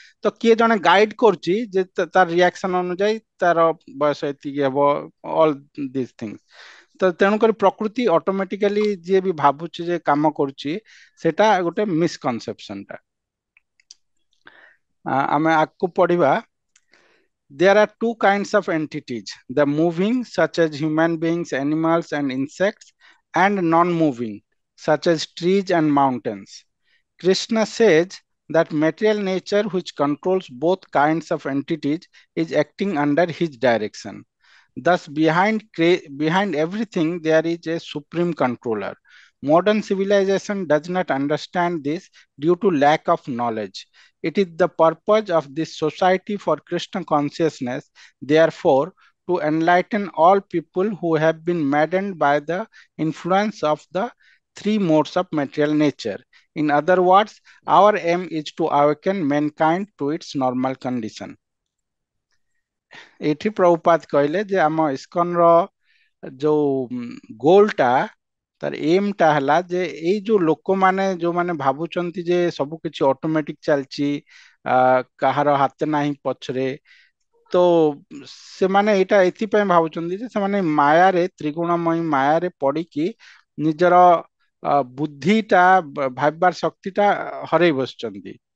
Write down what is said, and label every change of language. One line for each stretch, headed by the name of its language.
Odia: ତ କିଏ ଜଣେ ଗାଇଡ କରୁଛି ଯେ ତାର ରିଆକ୍ସନ ଅନୁଯାୟୀ ତାର ବୟସ ଏତିକି ହେବ,
English: All this things.
Odia: ତ ତେଣୁକରି ପ୍ରକୃତି ଅଟୋମେଟିକାଲି ଯିଏ ବି ଭାବୁଛି ଯେ କାମ କରୁଛି, ସେଟା ଗୋଟେ ମିସକନସେପସନ ଟା। ଆମେ ଆଗକୁ ପଢିବା।
English: There are two kinds of entities: the moving, such as human beings, animals, and insects, and non-moving, such as trees and mountains. Krishna says that material nature, which controls both kinds of entities, is acting under his direction. Thus, behind everything, there is a supreme controller. Modern civilization does not understand this due to lack of knowledge. It is the purpose of this society for Krishna consciousness, therefore, to enlighten all people who have been maddened by the influence of the three modes of material nature. In other words, our aim is to awaken mankind to its normal condition.
Odia: ଏଠି ପ୍ରଭୁପାଦ କହିଲେ ଯେ ଆମ ISKCON ର ଯୋଉ ଗୋଲଟା, ତାର M ଟା ହେଲା ଯେ ଏଇ ଯୋଉ ଲୋକମାନେ ଯୋଉମାନେ ଭାବୁଛନ୍ତି ଯେ ସବୁ କିଛି ଅଟୋମେଟିକ ଚାଲିଛି, କାହାର ହାତ ନାହିଁ ପଛରେ, ତ ସେମାନେ ଏଇଟା ଏଥିପାଇଁ ଭାବୁଛନ୍ତି ଯେ ସେମାନେ ମାୟାରେ, ତ୍ରିଗୁଣମୟୀ ମାୟାରେ ପଡିକି ନିଜର ବୁଦ୍ଧିଟା, ଭାବିବାର ଶକ୍ତିଟା ହରେଇ ବସିଛନ୍ତି।